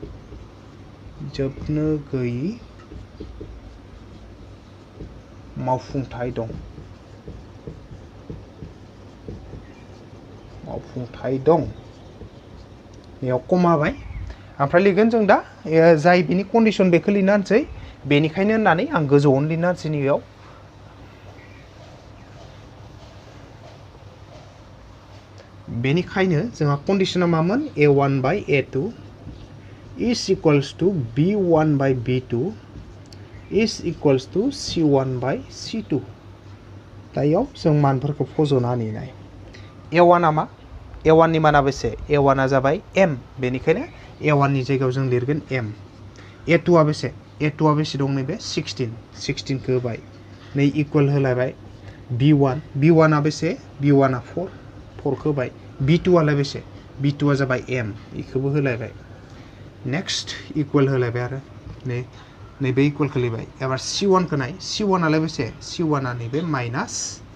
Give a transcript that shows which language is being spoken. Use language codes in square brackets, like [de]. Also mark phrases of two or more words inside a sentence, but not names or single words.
[brx] जोबनो गैयि मावफुंथाय दं बेयाव कमाबाय ओमफ्राय लिरगोन जों दा जाय बिनि कन्डिशन बेखौ लिरना होनसै बेनिखायनो होननानै आं गोजौआवनो लिरना होनसै नैयाव बेनिखायनो जोंहा कन्डिशना मामोन [en] a1 by a2 is equals to b1 by b2 is equals to c1 by c2 [brx] दायाव जों मानफोरखौ फज'नानै नाय a1 आ मा a1 नि माना बेसे a1 आ जाबाय m बेनिखायनो a1 नि जायगायाव जों लिरगोन m a2 आ बेसे दं नैबे 16 खौ होबाय नै इक्वल होलायबाय b1 आ बेसे b1 आ 4 खौ होबाय b2 आलाय बेसे b2 आ जाबाय m इखौबो होलायबाय नेक्स्ट इक्वल होलायबाय आरो नैबे इक्वल खालायबाय एबार c1 खौ नाय c1 आलाय बेसे c1 आ नैबे माइनास